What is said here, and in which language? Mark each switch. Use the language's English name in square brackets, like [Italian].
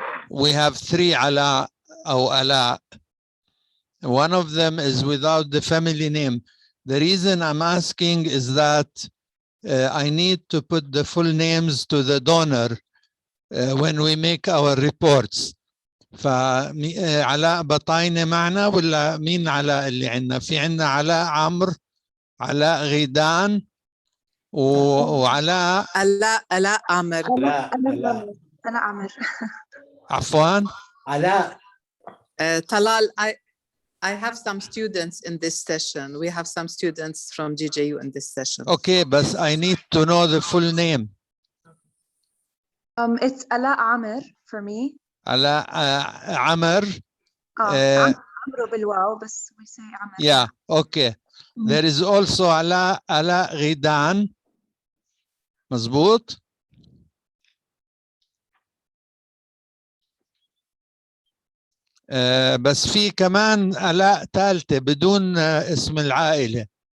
[English] We have 3 Ala or Ala. One of them is without the family name. The reason I'm asking is that I need to put the full names to the donor when we make our reports. [Arabic] فعلاء بطاينة معنا ولا مين علاء اللي عندنا؟ في عندنا علاء عمرو، علاء غيدان وعلاء علاء عامر. علاء عامر. عفوا علاء. [English] Talal, I have some students in this session. We have some students from GJU in this session. Okay, but I need to know the full name. It's Ala Amir for me. Ala Amr. Amro بالواو, but we say Amir. Yeah, okay. There is also Ala Ghidan. [Arabic] مظبوط؟ بس في كمان آلاء ثالثة بدون اسم العائلة.